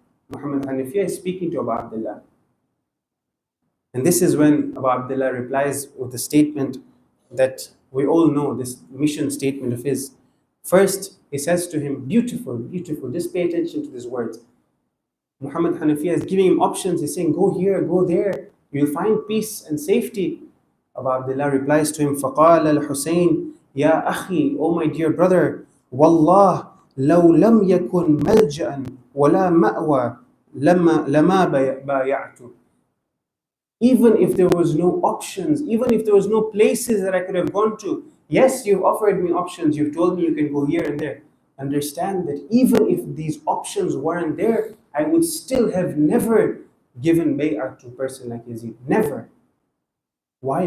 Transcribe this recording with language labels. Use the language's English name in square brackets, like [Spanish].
[English] Muhammad Hanafiya is speaking to Abu Abdullah. And this is when Abu Abdullah replies with a statement that we all know, this mission statement of his. First, he says to him, beautiful, beautiful, just pay attention to these words. Muhammad Hanafiya is giving him options. He's saying, go here, go there. You'll find peace and safety. [Arabic] Abu Abdullah replies to him, فَقَالَ الْحُسَيْنِ يَا أَخِي, [English] O my dear brother, [Arabic] وَاللَّهِ لَوْ لَمْ يَكُنْ مَلْجَأً وَلَا مَأْوَى لَمَا بَايَعْتُ. [English] Even if there was no options, even if there was no places that I could have gone to, yes, you've offered me options, you've told me you can go here and there. Understand that even if these options weren't there, I would still have never given bay'ah to a person like Yazid. Never. Why?